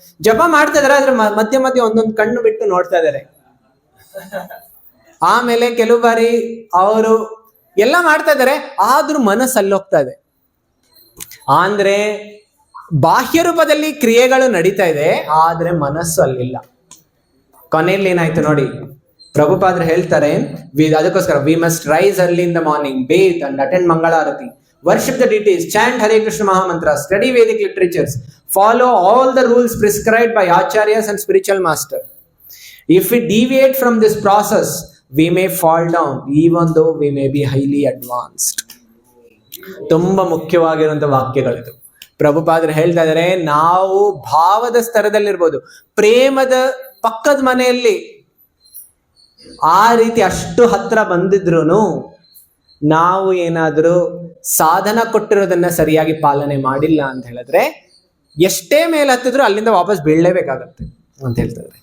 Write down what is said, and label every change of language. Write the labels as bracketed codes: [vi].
[kn] ಜಪ ಮಾಡ್ತಾ ಇದಾರೆ, ಆದ್ರೆ ಮಧ್ಯ ಒಂದೊಂದು ಕಣ್ಣು ಬಿಟ್ಟು ನೋಡ್ತಾ ಇದಾರೆ. ಆಮೇಲೆ ಕೆಲವು ಬಾರಿ ಅವರು ಎಲ್ಲ ಮಾಡ್ತಾ ಇದಾರೆ, ಆದ್ರೂ ಮನಸ್ಸು ಅಲ್ಲೋಗ್ತಾ ಇದೆ. ಅಂದ್ರೆ ಬಾಹ್ಯ ರೂಪದಲ್ಲಿ ಕ್ರಿಯೆಗಳು ನಡೀತಾ ಇದೆ, ಆದ್ರೆ ಮನಸ್ಸು ಅಲ್ಲಿಲ್ಲ. ಕೊನೆಯಲ್ಲಿ ಏನಾಯ್ತು ನೋಡಿ, ಪ್ರಭುಪಾದರು ಹೇಳ್ತಾರೆ, ಅದಕ್ಕೋಸ್ಕರ [en] We must rise early in the morning, bathe and attend mangalarati, worship the deities, chant Hare Krishna Mahamantra, study Vedic literatures, follow all the rules prescribed by acharyas and spiritual master. If we deviate from this process, we may fall down even though we may be highly advanced. [kn] ತುಂಬಾ ಮುಖ್ಯವಾಗಿರುವಂತ ವಾಕ್ಯಗಳಿದು. ಪ್ರಭುಪಾದರು ಹೇಳ್ತಾ ಇದ್ದಾರೆ, ನಾವು ಭಾವದ ಸ್ತರದಲ್ಲಿರ್ಬೋದು, ಪ್ರೇಮದ ಪಕ್ಕದ ಮನೆಯಲ್ಲಿ ಆ ರೀತಿ ಅಷ್ಟು ಹತ್ರ ಬಂದಿದ್ರು ನಾವು ಏನಾದರೂ ಸಾಧನ ಕೊಟ್ಟಿರೋದನ್ನ ಸರಿಯಾಗಿ ಪಾಲನೆ ಮಾಡಿಲ್ಲ ಅಂತ ಹೇಳಿದ್ರೆ ಎಷ್ಟೇ ಮೇಲೆ ಹತ್ತಿದ್ರು ಅಲ್ಲಿಂದ ವಾಪಸ್ ಬೀಳಲೇಬೇಕಾಗತ್ತೆ ಅಂತ ಹೇಳ್ತಾರೆ.